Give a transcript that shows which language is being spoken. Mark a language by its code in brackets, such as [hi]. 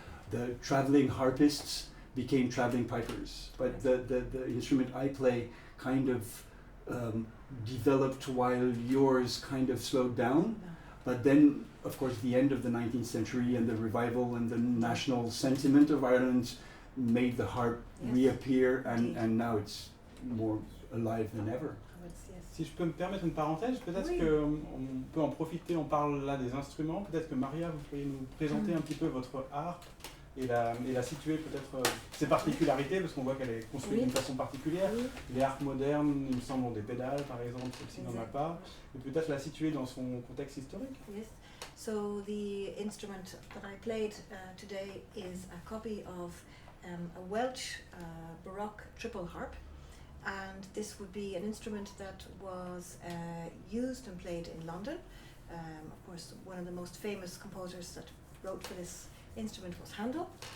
[en] The traveling harpists became traveling pipers, but the instrument I play kind of developed while yours kind of slowed down. But then, of course, the end of the 19th century and the revival and the national sentiment of Ireland made the harp Yes. reappear, Indeed. and now it's more alive than ever. Yes. [fr] Si je peux me permettre une parenthèse, peut-être Oui. qu'on peut en profiter, on parle là des instruments, peut-être que Maria, vous pourriez nous présenter un petit peu votre harpe et la situer peut-être ses particularités, parce qu'on voit qu'elle est construite Oui. d'une façon particulière. Oui. Les harpes modernes, il me semble, ont des pédales par exemple, celle-ci n'en a Exact. pas, et peut-être la situer dans son contexte historique. [en] Yes. So the instrument that I played today is a copy of a Welsh Baroque triple harp, and this would be an instrument that was used and played in London. Of course, one of the most famous composers that wrote for this instrument was Handel.